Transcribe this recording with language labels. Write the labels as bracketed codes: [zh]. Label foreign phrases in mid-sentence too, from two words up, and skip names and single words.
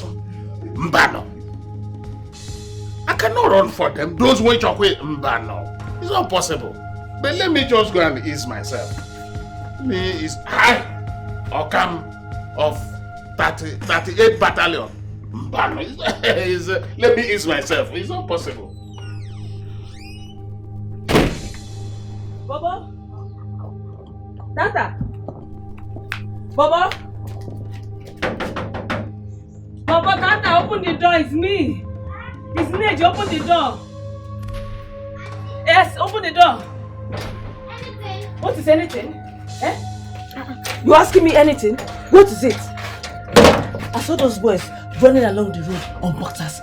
[en] Mbano. I cannot run for them. Those who talk with Mbano. It's not possible. But let me just go and ease myself. Me is I or come of 38 battalion. Mbano. Let me ease myself. It's not possible. Bobo? Tata? Bobo? Bobo, Tata, open the door. It's me. It's Nate. Open the door. Yes, open the door. Anything? What is anything? Eh? You asking me anything? What is it? I saw those boys running along the road on boxers.